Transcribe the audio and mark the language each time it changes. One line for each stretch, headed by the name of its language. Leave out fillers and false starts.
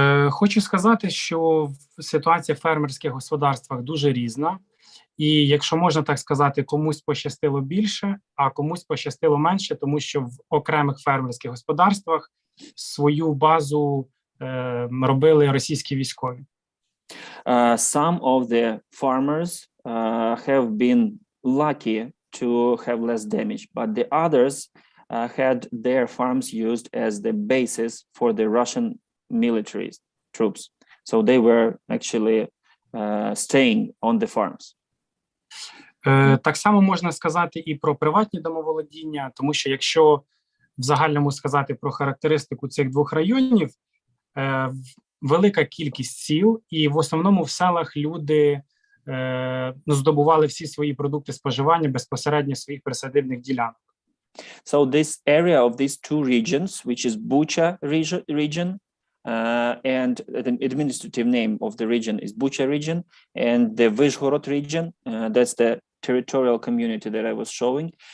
Ukrainian: Хочу сказати, що ситуація в фермерських господарствах дуже різна. І якщо можна так сказати, комусь пощастило більше, а комусь пощастило менше, тому що в окремих фермерських господарствах свою базу робили російські військові.
English: Some of the farmers have been lucky to have less damage, but the others had their farms used as the basis for the Russian military troops. So they were actually staying on the farms.
Ukrainian: Так само можна сказати і про приватні домоволодіння, тому що якщо в загальному сказати про характеристику цих двох районів, велика кількість сіл, і в основному в селах люди здобували всі свої продукти споживання безпосередньо своїх присадибних ділянок.
English: So this area of these two regions, which is Bucha region, and the administrative name of the region is Bucha region, and the Vyshgorod region, that's the territorial community that I was showing.